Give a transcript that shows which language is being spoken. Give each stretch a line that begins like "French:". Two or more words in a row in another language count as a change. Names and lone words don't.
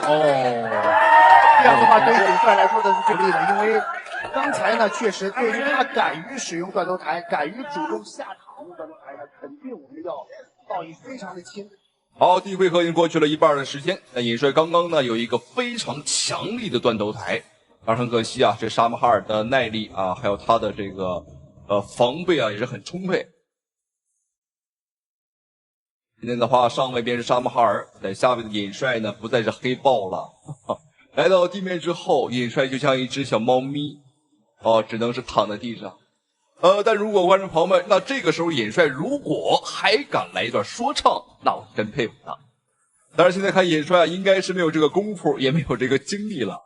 Chinese: 這樣的話對於尹帥來說的是不利的，因為剛才呢確實對於他敢於使用斷頭台，敢於主動下场用断頭台呢，肯定我們要報以非常的輕。好，第一回合已經過去了一半的時間，那尹帥剛剛呢有一個非常強力的斷頭台，而很可惜啊，這沙姆哈爾的耐力啊，還有他的這個防備啊也是很充沛。今天的話，上位便是沙姆哈爾，在下位的尹帥呢不再是黑豹了。來到地面之後，尹帥就像一只小貓咪，只能是躺在地上。但如果觀眾朋友們，那這個時候尹帥如果還敢來一段說唱，那我真佩服他。但是現在看尹帥啊，應該是沒有這個功夫，也沒有這個精力了。